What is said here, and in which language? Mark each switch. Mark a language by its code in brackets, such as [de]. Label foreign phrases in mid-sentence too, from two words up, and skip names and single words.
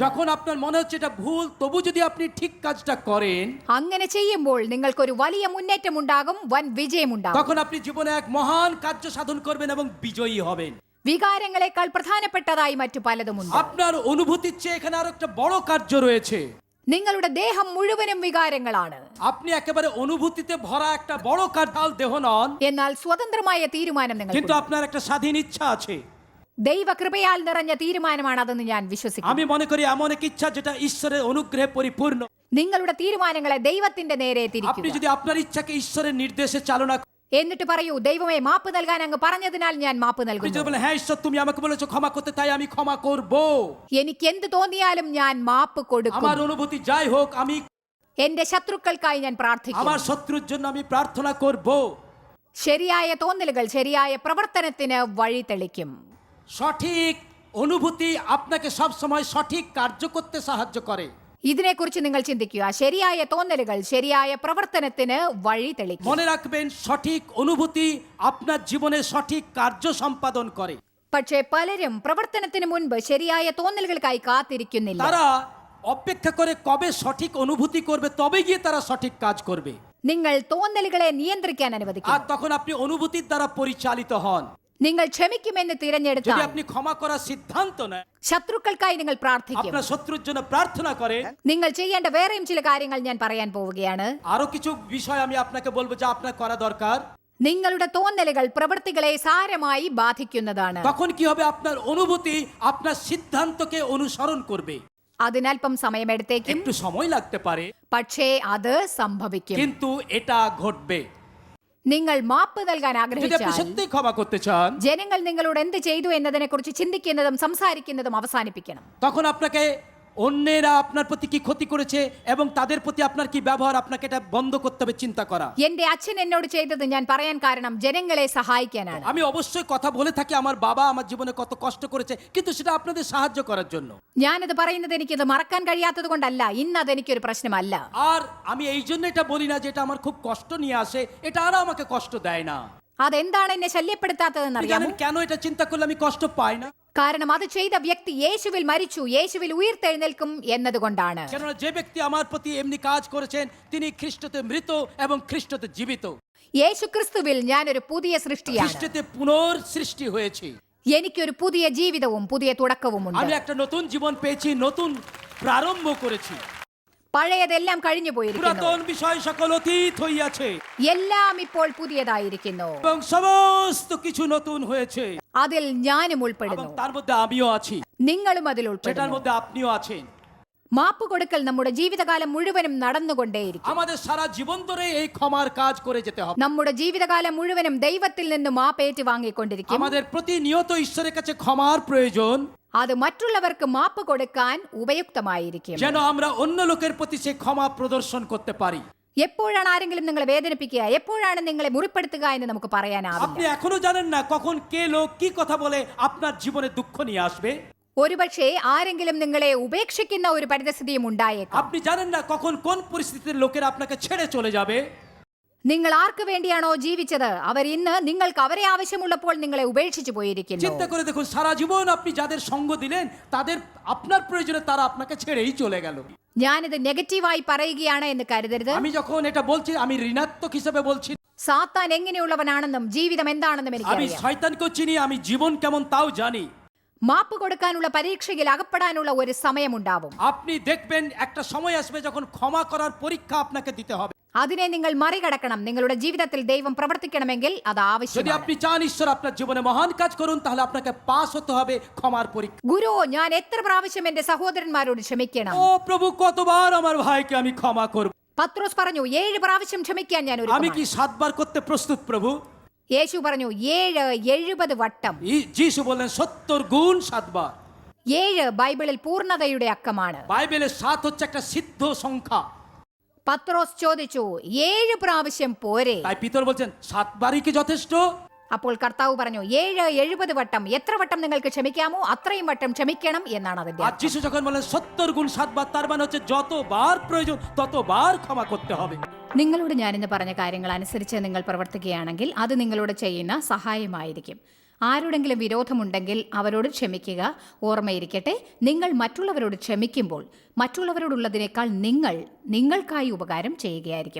[bn] যখন আপনার মনে হচ্ছে এটা ভুল, তবু যদি আপনি ঠিক কাজটা করেন, [ml] അങ്ങനെ ചെയ്യുമ്പോൾ നിങ്ങൾക്കൊരു വലിയ മുന്നേറ്റം ഉണ്ടാകും വൻ വിജയമുണ്ടാകും [bn] তখন আপনি জীবনে এক মহান কার্য সাধন করবেন এবং বিজয়ী হবেন। [ml] വികാരങ്ങളെക്കാൾ പ്രധാനപ്പെട്ടതായി മറ്റു പലതുമുണ്ട് [bn] আপনার অনুভূতির চেয়ে এখানে আরো একটা বড় কার্য রয়েছে। [ml] നിങ്ങളുടെ ദേഹം മുഴുവനും വികാരങ്ങളാണ് [bn] আপনি একেবারে অনুভূতিতে ভরা একটা বড় কার্যাল দেহ নন, [ml] എന്നാൽ സ്വതന്ത്രമായ തീരുമാനം [bn] কিন্তু [ml] നിങ്ങൾ [bn] আপনার একটা স্বাধীন ইচ্ছা আছে। [ml] ദൈവകൃപയാൽ നിറഞ്ഞ തീരുമാനമാണ് അതെന്ന് ഞാൻ വിശ്വസിക്കുന്നു [bn] আমি মনে করি এমন এক ইচ্ছা যেটা ঈশ্বরের অনুগ্রহে পরিপূর্ণ। [ml] നിങ്ങളുടെ തീരുമാനങ്ങളെ ദൈവത്തിന്റെ നേരെ [bn] আপনি [ml] തിരിക്കുക. [bn] যদি আপনার ইচ্ছাকে ঈশ্বরের নির্দেশে চালনা [ml] എന്നിട്ട് പറയൂ, ദൈവമേ, മാപ്പ് നൽകാൻ അങ്ങ് പറഞ്ഞതിനാൽ ഞാൻ മാപ്പ് [bn] আপনি যদি [ml] നൽകുന്നു. [bn] বলেন হ্যাঁ ঈশ্বর তুমি আমাকে বলেছো ক্ষমা করতে তাই আমি ক্ষমা করব, [ml] എനിക്ക് എന്ത് തോന്നിയാലും ഞാൻ മാപ്പ് കൊടുക്കും. [bn] আমার অনুভূতি যাই হোক আমি [ml] എന്റെ ശത്രുക്കൾക്കായി ഞാൻ പ്രാർത്ഥിക്കും. [bn] আমার শত্রুর জন্য আমি প্রার্থনা করব, [ml] ശരിയായ തോന്നലുകൾ ശരിയായ പ്രവർത്തനത്തിന് വഴി തെളിക്കും. সঠিক অনুভূতি আপনাকে সব সময় সঠিক কার্য করতে সাহায্য করে। ഇതിനെക്കുറിച്ച് നിങ്ങൾ ചിന്തിക്കുക. ശരിയായ തോന്നലുകൾ ശരിയായ പ്രവർത്തനത്തിന് വഴി തെളിക്കും. [bn] মনে রাখবেন সঠিক অনুভূতি আপনার জীবনে সঠিক কার্য সম্পাদন করে। [ml] പക്ഷേ പലരും പ്രവർത്തനത്തിന് മുൻപ് ശരിയായ തോന്നലുകൾക്കായി കാത്തിരിക്കുന്നില്ല. [bn] তারা অপেক্ষা করে কবে সঠিক অনুভূতি করবে তবে গিয়ে তারা সঠিক কাজ করবে। [ml] നിങ്ങൾ തോന്നലുകളെ നിയന്ത്രിക്കാൻ [bn] আর [ml] അനുവദിക്കും. [bn] তখন আপনি অনুভূতির দ্বারা পরিচালিত হন। [ml] നിങ്ങൾ ക്ഷമിക്കുമെന്ന് [bn] যদি [ml] തിരഞ്ഞെടുത്താൽ, [bn] আপনি ক্ষমা করার সিদ্ধান্ত নেন, [ml] ശത്രുക്കൾക്കായി നിങ്ങൾ പ്രാർത്ഥിക്കും. [bn] আপনার শত্রুর জন্য প্রার্থনা করেন, [ml] നിങ്ങൾ ചെയ്യേണ്ട വേറെയും ചില കാര്യങ്ങൾ ഞാൻ പറയാൻ പോവുകയാണ്. [bn] আরো কিছু বিষয় আমি আপনাকে বলবো যা আপনার করা দরকার। [ml] നിങ്ങളുടെ തോന്നലുകൾ പ്രവൃത്തികളെ സാരമായി ബാധിക്കുന്നതാണ്. [bn] তখন কি হবে, আপনার অনুভূতি আপনার সিদ্ধান্তকে অনুসরণ করবে। [ml] അതിനല്പം സമയമെടുത്തേക്കും, [bn] একটু সময় লাগতে পারে [ml] പക്ഷേ അത് സംഭവിക്കും. [bn] কিন্তু এটা ঘটবে। [ml] നിങ്ങൾ മാപ്പ് നൽകാൻ [bn] যদি আপনি [ml] ആഗ്രഹിച്ചാൽ, [bn] সত্যিই ক্ষমা করতে চান [ml] ജനങ്ങൾ നിങ്ങളോട് എന്ത് ചെയ്തു എന്നതിനെ കുറിച്ച് ചിന്തിക്കുന്നതും സംസാരിക്കുന്നതും അവസാനിപ്പിക്കണം. [bn] তখন আপনাকে অন্যেরা আপনার প্রতি কি ক্ষতি করেছে এবং তাদের প্রতি আপনার কি ব্যবহার, আপনাকে এটা বন্ধ করতে হবে চিন্তা করা। [ml] എന്റെ അച്ഛൻ എന്നോട് ചെയ്തത് ഞാൻ പറയാൻ കാരണം ജനങ്ങളെ സഹായിക്കാനാണ്. [bn] আমি অবশ্যই কথা বলে থাকি আমার বাবা আমার জীবনে কত কষ্ট করেছে, কিন্তু সেটা আপনাদের সাহায্য করার জন্য। [ml] ഞാനത് പറയുന്നത് എനിക്കത് മറക്കാൻ കഴിയാത്തത് കൊണ്ടല്ല, ഇന്ന് അതെനിക്കൊരു പ്രശ്നമല്ല. [bn] আর আমি এই জন্য এটা বলি না যে এটা আমার খুব কষ্ট নিয়ে আসে, এটা আর আমাকে কষ্ট দেয় না। [ml] അതെന്താണ് എന്നെ ശല്യപ്പെടുത്താത്തതെന്ന് [bn] আপনি [ml] അറിയാമോ? [bn] জানেন কেন এটা চিন্তা করলে আমি কষ্ট পাই না? [ml] കാരണം അത് ചെയ്ത വ്യക്തി യേശുവിൽ മരിച്ചു, യേശുവിൽ ഉയർത്തെഴുന്നേൽക്കും എന്നതുകൊണ്ടാണ്. [bn] কেননা যে ব্যক্তি আমার প্রতি এমনি কাজ করেছেন তিনি খ্রিস্টতে মৃত এবং খ্রিস্টতে জীবিত। [ml] യേശു ക്രിസ്തുവിൽ ഞാനൊരു പുതിയ സൃഷ്ടിയാണ്. [bn] খ্রিস্টতে পুনঃসৃষ্টি হয়েছে। [ml] എനിക്കൊരു പുതിയ ജീവിതവും പുതിയ തുടക്കവുമുണ്ട്. [bn] আমি একটা নতুন জীবন পেয়েছি, নতুন প্রারম্ভ করেছি। [ml] പഴയതെല്ലാം കഴിഞ്ഞു പോയിരിക്കുന്നു, [bn] পুরাতন বিষয় সকল অতীত হইয়াছে [ml] എല്ലാം ഇപ്പോൾ പുതിയതായിരിക്കുന്നു. [bn] এবং সমস্ত কিছু নতুন হয়েছে [ml] അതിൽ ഞാനും [bn] এবং [ml] ഉൾപ്പെടുന്നു, [bn] তার মধ্যে আমিও আছি, [ml] നിങ്ങളും അതിൽ [bn] সেটার [ml] ഉൾപ്പെടുന്നു. [bn] মধ্যে আপনিও আছেন। [ml] മാപ്പ് കൊടുക്കൽ നമ്മുടെ ജീവിതകാലം മുഴുവനും നടന്നുകൊണ്ടേയിരിക്കും. [bn] আমাদের সারা জীবন ধরে এই ক্ষমার কাজ করে যেতে হবে। [ml] നമ്മുടെ ജീവിതകാലം മുഴുവനും ദൈവത്തിൽ നിന്ന് മാപ്പ് ഏറ്റുവാങ്ങിക്കൊണ്ടിരിക്കും. [bn] আমাদের প্রতিনিয়ত ঈশ্বরের কাছে ক্ষমার প্রয়োজন, [ml] അത് മറ്റുള്ളവർക്ക് മാപ്പ് കൊടുക്കാൻ ഉപയുക്തമായിരിക്കും. [bn] যেন আমরা অন্য লোকের প্রতি সেই ক্ষমা প্রদর্শন করতে পারি। [ml] എപ്പോഴാണ് ആരെങ്കിലും നിങ്ങളെ വേദനിപ്പിക്കുക, എപ്പോഴാണ് നിങ്ങളെ മുറിപ്പെടുത്തുക എന്ന് നമുക്ക് പറയാനാവില്ല. [bn] আপনি এখনো জানেন না কখন কে লোক কি কথা বলে আপনার জীবনে দুঃখ নিয়ে আসবে। [ml] ഒരുപക്ഷെ ആരെങ്കിലും നിങ്ങളെ ഉപേക്ഷിക്കുന്ന ഒരു പരിതസ്ഥിതിയും ഉണ്ടായേക്കാം. [bn] আপনি জানেন না কখন কোন পরিস্থিতির লোকেরা আপনাকে ছেড়ে চলে যাবে। [ml] നിങ്ങൾ ആർക്ക് വേണ്ടിയാണോ ജീവിച്ചത് അവർ ഇന്ന് നിങ്ങൾക്ക് അവരെ ആവശ്യമുള്ളപ്പോൾ നിങ്ങളെ ഉപേക്ഷിച്ചു പോയിരിക്കുന്നു. [bn] চিন্তা করে দেখুন, সারা জীবন আপনি যাদের সঙ্গ দিলেন তাদের আপনার প্রয়োজনে তারা আপনাকে ছেড়েই চলে গেল। [ml] ഞാനിത് നെഗറ്റീവായി പറയുകയാണ് എന്ന് കരുതരുത്. [bn] আমি যখন এটা বলছি আমি ঋণাত্মক হিসেবে বলছি। [ml] സാത്താൻ എങ്ങനെയുള്ളവനാണെന്നും ജീവിതം എന്താണെന്നും [bn] আমি [ml] എനിക്കറിയാം. [bn] শয়তানকেও চিনি, আমি জীবন কেমন তাও জানি। [ml] മാപ്പ് കൊടുക്കാനുള്ള പരീക്ഷയിൽ അകപ്പെടാനുള്ള ഒരു സമയമുണ്ടാവും. [bn] আপনি দেখবেন একটা সময় আসবে যখন ক্ষমা করার পরীক্ষা আপনাকে দিতে হবে। [ml] അതിനെ നിങ്ങൾ മറികടക്കണം. നിങ്ങളുടെ ജീവിതത്തിൽ ദൈവം പ്രവർത്തിക്കണമെങ്കിൽ അത് [bn] যদি [ml] ആവശ്യമാണ്. [bn] আপনি চান ঈশ্বর আপনার জীবনে মহান কাজ করুন তাহলে আপনাকে পাস হতে হবে ক্ষমার পরীক্ষা। [ml] ഗുരു, ഞാൻ എത്ര പ്രാവശ്യം എന്റെ സഹോദരന്മാരോട് ക്ഷമിക്കണം? [bn] ও প্রভু, কতবার আমার ভাইকে আমি ক্ষমা করব? [ml] പത്രോസ് പറഞ്ഞു, 7 പ്രാവശ്യം ക്ഷമിക്കാൻ ഞാൻ [bn] আমি কি [ml] ഒരുക്കമാണ്. [bn] 7 বার করতে প্রস্তুত প্রভু? [ml] യേശു പറഞ്ഞു 7 70 വട്ടം. [bn] যিশু বললেন 70 গুণ 7 বার। [ml] 7 ബൈബിളിൽ പൂർണ്ണതയുടെ അക്കമാണ്. [bn] বাইবেলে 7 হচ্ছে একটা সিদ্ধ সংখ্যা। [ml] പത്രോസ് ചോദിച്ചു, 7 പ്രാവശ്യം പോരെ? [bn] তাই পিতর বলছেন 7 বারই কি যথেষ্ট? [ml] അപ്പോൾ കർത്താവ് പറഞ്ഞു 7 70 വട്ടം. എത്ര വട്ടം നിങ്ങൾക്ക് ക്ഷമിക്കാമോ അത്രയും വട്ടം ക്ഷമിക്കണം എന്നാണ് അതിന്റെ [bn] আর [ml] അർത്ഥം. [bn] যিশু যখন বলেন 70 গুণ 7 বার, তার মানে হচ্ছে যতবার প্রয়োজন ততবার ক্ষমা করতে হবে। [ml] നിങ്ങളോട് ഞാനിന്ന് പറഞ്ഞ കാര്യങ്ങൾ അനുസരിച്ച് നിങ്ങൾ പ്രവർത്തിക്കുകയാണെങ്കിൽ അത് നിങ്ങളോട് ചെയ്യുന്ന സഹായമായിരിക്കും. ആരോടെങ്കിലും വിരോധമുണ്ടെങ്കിൽ അവരോട് ക്ഷമിക്കുക. ഓർമ്മയിരിക്കട്ടെ, നിങ്ങൾ മറ്റുള്ളവരോട് ക്ഷമിക്കുമ്പോൾ മറ്റുള്ളവരോടുള്ളതിനേക്കാൾ നിങ്ങൾക്കായി ഉപകാരം ചെയ്യുകയായിരിക്കും.